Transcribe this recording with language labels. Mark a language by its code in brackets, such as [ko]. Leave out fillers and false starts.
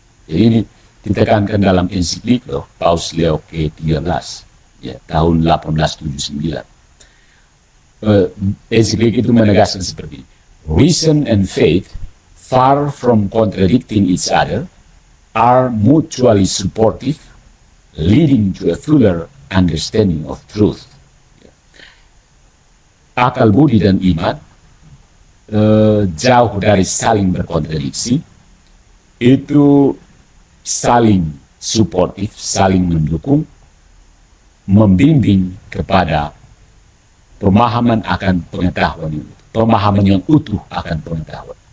[id] Jadi ini ditekankan dalam ensiklik Paus Leo ke-13 ya, tahun 1879. Ensiklik itu menegaskan seperti ini. [en] Reason and faith, far from contradicting each other, are mutually supportive, leading to a fuller understanding of truth. [id] Akal budi dan iman jauh dari saling berkontradiksi, itu saling suportif, saling mendukung, membimbing kepada pemahaman akan pengetahuan, pemahaman yang utuh akan pengetahuan.